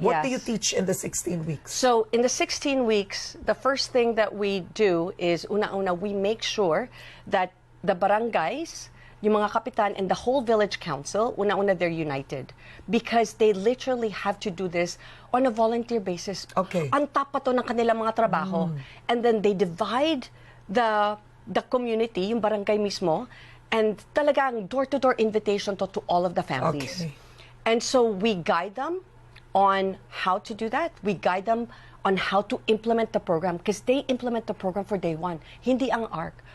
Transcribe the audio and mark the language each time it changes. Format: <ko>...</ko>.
<en>What do you teach in the 16 weeks? So in the 16 weeks, the first thing that we do is, una-una, we make sure that the barangays, yung mga kapitan and the whole village council, una-una, they're united. Because they literally have to do this on a volunteer basis. Okay.</en> <tl>Ang top pa to ng kanilang mga trabaho.</tl> <en>And then they divide the community, yung barangay mismo, and talagang door-to-door invitation to all of the families. Okay. And so we guide them on how to do that. We guide them on how to implement the program because they implement the program for day one. Hindi ang ARC.</en>